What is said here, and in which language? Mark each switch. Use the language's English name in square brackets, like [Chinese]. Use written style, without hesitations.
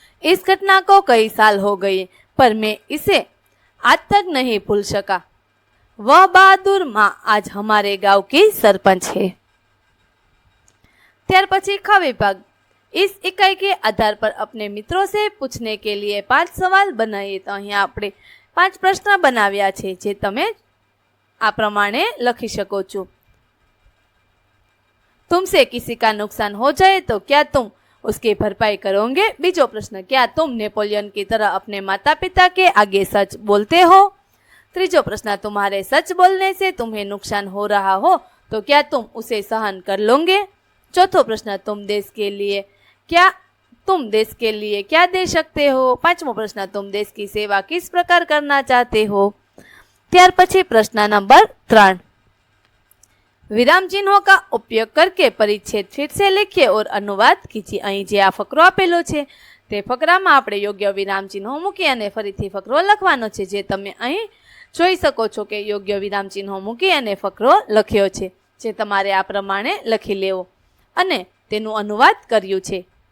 [Hindi] इस घटना को कई साल हो गए, पर मैं इसे आज तक नहीं भूल सका। वह बहादुर माँ आज हमारे गांव की सरपंच है। [Gujarati] ત્યાર પછી ખ વિભાગ। [Hindi] इस इकाई के आधार पर अपने मित्रों से पूछने के लिए 5 सवाल बनाइए। [Gujarati] तो અહીંયા આપણે 5 પ્રશ્ન બનાવ્યા છે, જે તમે આ પ્રમાણે લખી શકો છો। [Hindi] तुमसे किसी का नुकसान हो जाए तो क्या तुम उसकी भरपाई करोगे? बीजो प्रश्न, क्या तुम नेपोलियन की तरह अपने माता पिता के आगे सच बोलते हो? तीजो प्रश्न, तुम्हारे सच बोलने से तुम्हें नुकसान हो रहा हो तो क्या तुम उसे सहन कर लोगे? चौथो प्रश्न, तुम देश के लिए क्या दे सकते हो? पांचमो प्रश्न, तुम देश की सेवा किस प्रकार करना चाहते हो? [Gujarati] ત્યાર પછી પ્રશ્ન નંબર 3, [Hindi] विराम चिन्हों का उपयोग करके परिच्छेद फिर से लिखिए और अनुवाद कीजिए। [Gujarati] અહીં જે આ ફકરો આપેલો છે તે ફકરામાં આપણે યોગ્ય વિરામ ચિહ્નો મૂકી અને ફરીથી ફકરો લખવાનો છે, જે તમે અહીં જોઈ શકો છો કે યોગ્ય વિરામ ચિહ્નો મૂકી અને ફકરો લખ્યો છે, જે તમારે આ પ્રમાણે લખી લેવો અને તેનું અનુવાદ કર્યું છે।